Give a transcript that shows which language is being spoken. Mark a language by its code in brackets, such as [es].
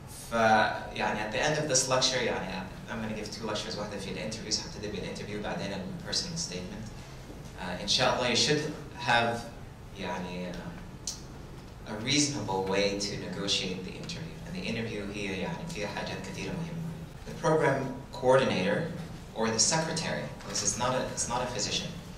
[ar] فيعني [en] at the end of this lecture [ar] يعني [en] I'm going to give 2 lectures. [ar] واحدة في الانترفيوز، هبتدي بالانترفيو بعدين البيرسونال ستيتمنت. إن شاء الله [en] you should have [ar] يعني [en] a reasonable way to negotiate the interview. And the interview [ar] هي يعني فيها حاجات كثيرة مهمة. [en] The program coordinator or the secretary, this is it's not a physician.